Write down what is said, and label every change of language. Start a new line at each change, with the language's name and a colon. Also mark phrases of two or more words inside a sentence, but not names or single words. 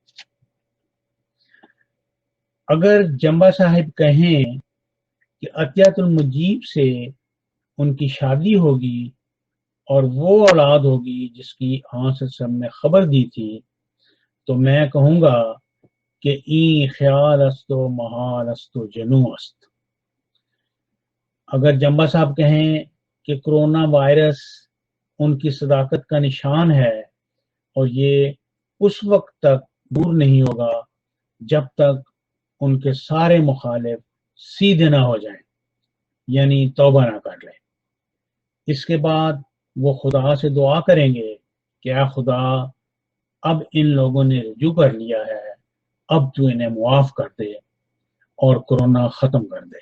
Urdu: اگر جمبا صاحب کہیں کہ عطیت المجیب سے ان کی شادی ہوگی اور وہ اولاد ہوگی جس کی سب نے خبر دی تھی، تو میں کہوں گا کہ
Persian: این خیال است و محال است و جنو است۔
Urdu: اگر جمبا صاحب کہیں کہ کرونا وائرس ان کی صداقت کا نشان ہے اور یہ اس وقت تک دور نہیں ہوگا جب تک ان کے سارے مخالف سیدھے نہ ہو جائیں، یعنی توبہ نہ کر لیں، اس کے بعد وہ خدا سے دعا کریں گے کہ اے خدا، اب ان لوگوں نے رجوع کر لیا ہے، اب تو انہیں معاف کر دے اور کرونا ختم کر دے۔